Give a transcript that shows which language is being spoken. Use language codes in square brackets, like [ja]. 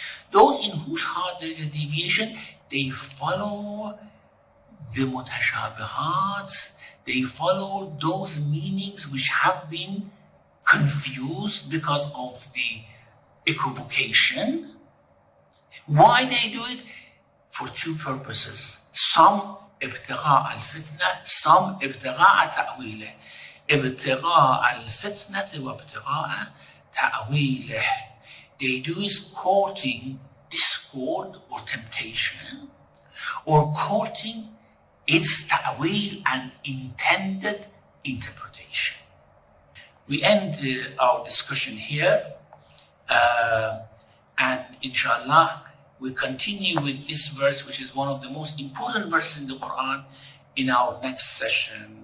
[en] Those in whose heart there is a deviation, they follow the mutashabahat, they follow those meanings which have been confused because of the equivocation. Why they do it? For two purposes. [ar] Some ابتغاء الفتنة, some ابتغاء تأويله. ابتغاء الفتنة وابتغاء تأويله. [en] They do is courting discord or temptation, or courting its ta'wil and intended interpretation. We end our discussion here, and inshallah we continue with this verse, which is one of the most important verses in the Quran, in our next session.